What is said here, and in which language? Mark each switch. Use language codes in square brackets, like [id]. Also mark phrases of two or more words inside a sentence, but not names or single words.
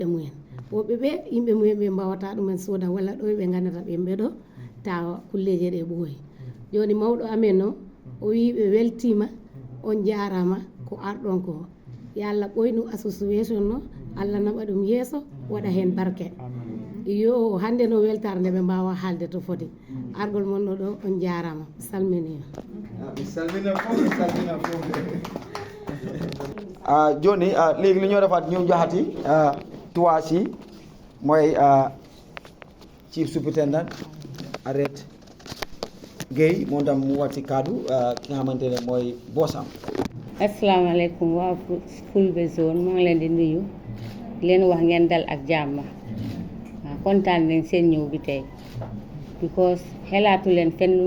[ff] mumen woɓɓe ɓe yimɓe mumen ɓe mbawata ɗumen sooda walla ɗo ɓe gandata ɓe ɗo tawa kulleje ɗe ɓooyi joni mawɗo amen o o wi ɓe weltima on jarama ko arɗon ko yo Allah ɓoynu association no Allah naɓa ɗum yeeso waɗa hen barke yo hande no weltare nde ɓe mbawa haalde to foti argol monɗo ɗo on jarama salminima [wo] joni léegi li ñoo defaat ñu joxati tuwaasi mooy [en] chief superintendent [wo] arrête Guèye moom tam mu wax ci kaddu ki nga xamante ne mooy boosam. asalaamaaleykum waa Fulbe zone maa ngi leen di nuyu leen wax ngeen dal ak jàmm waaw kontaan nañ seen ñëw bi tey because xelaatu leen fenn lu